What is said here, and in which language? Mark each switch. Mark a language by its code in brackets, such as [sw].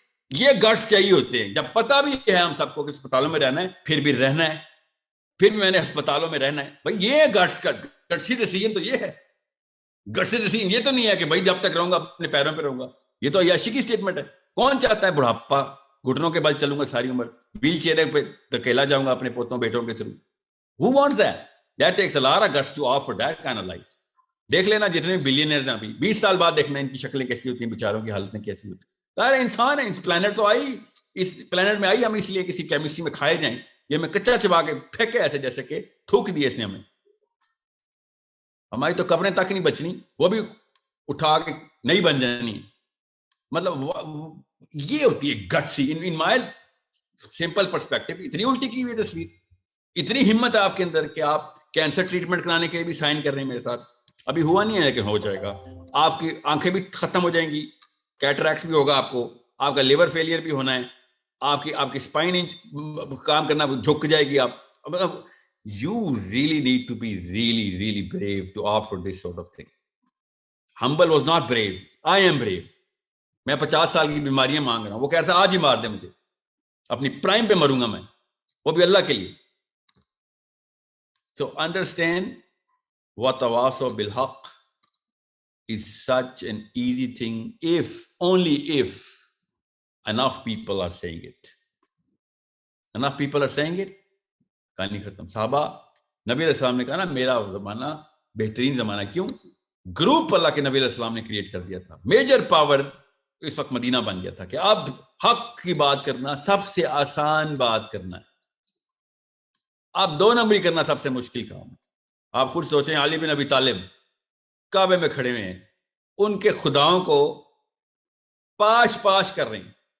[ur] یہ گٹس چاہیے ہوتے ہیں. جب پتہ بھی ہے ہم سب کو کہ اسپتالوں میں رہنا ہے، پھر بھی رہنا ہے، پھر بھی میں نے ہسپتالوں میں رہنا ہے. بھائی یہ گٹس کا گٹسی ڈیسیژن تو یہ ہے. گٹسی ڈیسیژن یہ تو نہیں ہے کہ بھائی جب تک رہوں گا اپنے پیروں پہ رہوں گا. یہ تو عیاشی کی سٹیٹمنٹ ہے. کون چاہتا ہے بڑھاپا، گھٹنوں کے بل چلوں گا ساری عمر، ویل چیئر پہ دھکیلا جاؤں گا اپنے پوتوں بیٹوں کے through? [en] Who wants that? That takes a lot of guts to offer that kind of life. [ur] دیکھ لینا جتنے بلینئرز ہیں ابھی 20 سال بعد دیکھنا ان کی شکلیں کیسی ہوتی ہیں، بیچاروں کی حالتیں کیسی ہوتی ہیں. سارے انسان ہیں، اس پلانٹ تو آئی، اس پلانٹ میں آئی ہم اس لیے کسی کیمسٹری میں کھائے جائیں. یہ میں کچا چبا کے پھینکے ایسے جیسے کہ تھوک دیے اس نے ہمیں. ہماری تو قبریں تک نہیں بچنی، وہ بھی اٹھا کے نہیں بن جانی. مطلب یہ ہوتی ہے گٹسی. [en] in my simple perspective [ur] اتنی الٹی کی ہوئی تصویر، اتنی ہمت ہے آپ کے اندر کہ آپ کینسر ٹریٹمنٹ کرانے کے لیے بھی سائن کر رہے ہیں میرے ساتھ. ابھی ہوا نہیں ہے لیکن ہو جائے گا. آپ کی آنکھیں بھی ختم ہو جائیں گی، کیٹریکٹ بھی ہوگا آپ کو، آپ کا لیور فیلئر بھی ہونا ہے، آپ کی اسپائن کام کرنا جھک جائے گی. [en] آپ you really need to be really brave to opt for this sort of thing. Humble was not brave. I am brave. [ur] میں 50 سال کی بیماریاں مانگ رہا ہوں، وہ کہہ رہا تھا آج ہی مار دے مجھے، اپنی پرائم پہ مروں گا میں، وہ بھی اللہ کے لیے. [en] So understand [ar] وَتَوَاصَوْا بِالْحَقِّ [en] is such an easy thing if, only if enough people are saying it. Enough people are saying it, [ur] کہانی ختم. صحابہ نبی علیہ السلام نے کہا نا میرا زمانہ بہترین زمانہ. کیوں؟ گروپ اللہ کے نبی علیہ السلام نے کریٹ کر دیا تھا. میجر پاور اس وقت مدینہ بن گیا تھا کہ اب حق کی بات کرنا سب سے آسان بات کرنا ہے. اب 2 نمبری کرنا سب سے مشکل کام ہے. آپ خود سوچیں, علی بن ابی طالب کعبے میں کھڑے ہوئے ہیں, ان کے خداؤں کو پاش کر رہے ہیں.